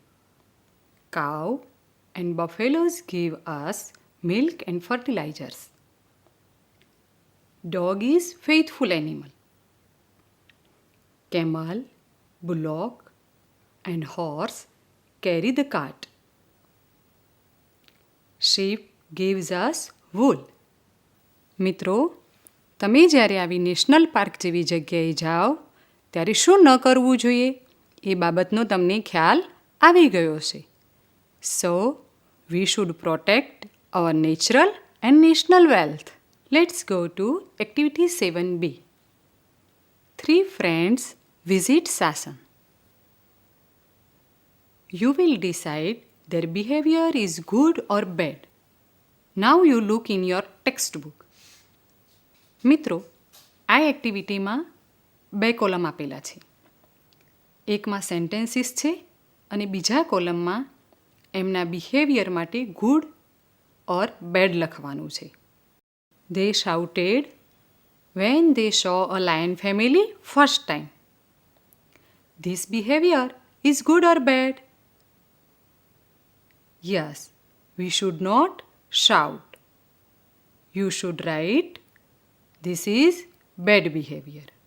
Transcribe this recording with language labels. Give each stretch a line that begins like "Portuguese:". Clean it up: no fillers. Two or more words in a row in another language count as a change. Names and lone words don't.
English: Cow and buffaloes give us milk and fertilizers. Dog is faithful animal. Camel, bullock and horse carry the cart. Sheep gives us wool.
Gujarati: મિત્રો, તમે જ્યારે આવી
English: national park
Gujarati: જેવી જગ્યાએ જાઓ ત્યારે શું ન કરવું જોઈએ એ બાબતનો તમને ખ્યાલ આવી ગયો છે.
English: So, we should protect our natural and national wealth. Let's go to activity 7b. 3 friends visit Sasan. You will decide their behavior is good or bad. Now you look in your textbook.
Gujarati: મિત્રો, આ એક્ટિવિટીમાં 2 કોલમ આપેલા છે. એકમાં સેન્ટેન્સીસ છે અને બીજા કોલમમાં એમના બિહેવિયર માટે
English: good or bad
Gujarati: લખવાનું છે.
English: They shouted when they saw a lion family first time. This behavior is good or bad? Yes, we should not shout. You should write, this is bad behavior.